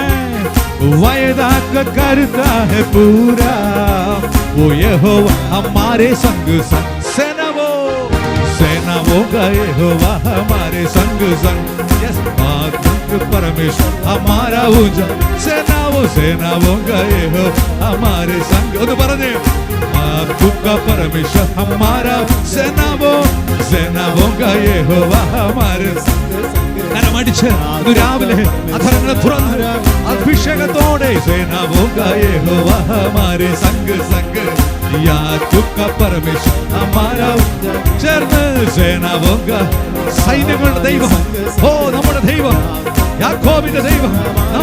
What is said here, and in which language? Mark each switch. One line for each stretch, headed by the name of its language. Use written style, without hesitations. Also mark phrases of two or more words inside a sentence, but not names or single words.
Hindi: वायदा को करता है पूरा, वो यहोवा हमारे संग संग। सेनाओं का यहोवा हमारे संग संग, परमेश्वर हमारा उजागर। सेनाओं का यहोवा हमारे संग,
Malayalam: ഒന്ന് പറഞ്ഞേ,
Hindi: याकूब का परमेश्वर हमारा। सेनाओं का यहोवा हमारे
Malayalam: കരമടിച്ച് രാവിലെ അധരങ്ങളെ തുറന്ന് അഭിഷേകത്തോടെ,
Hindi: सेनाओं का यहोवा हमारे संग संग, याकूब का परमेश्वर हमारा। ചേർന്ന് सेनाओं का,
Malayalam: സൈന്യങ്ങളുടെ ദൈവം, ഓ നമ്മുടെ ദൈവം, യാക്കോബിന്റെ ദൈവം,